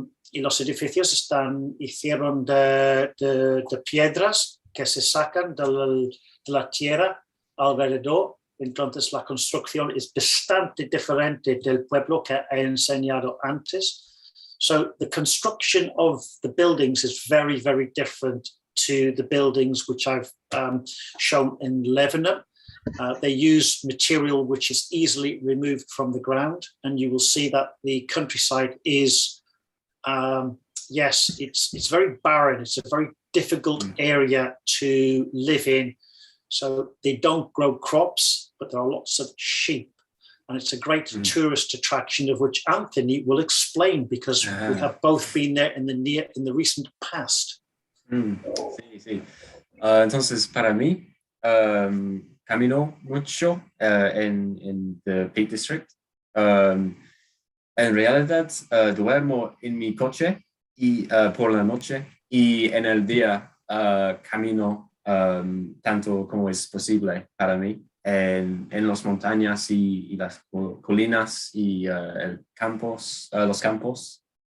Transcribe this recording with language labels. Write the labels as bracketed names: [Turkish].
[Spanish] Y los edificios hicieron de piedras que se sacan de la tierra alrededor Entonces, la construcción es bastante diferente del pueblo que he enseñado antes. [English] So the construction of the buildings is very, very different to the buildings which I've shown in Lebanon. They use material which is easily removed from the ground, and you will see that the countryside is, yes, it's very barren. It's a very difficult area to live in. So they don't grow crops, but there are lots of sheep. And it's a great tourist attraction of which Anthony will explain, because we have both been there in the recent past. [Spanish] Sí, sí. Entonces, para mí, camino mucho en the Peak District. En realidad, duermo en mi coche y por la noche, y en el día camino tanto como es posible para mí en las montañas y las colinas y los campos.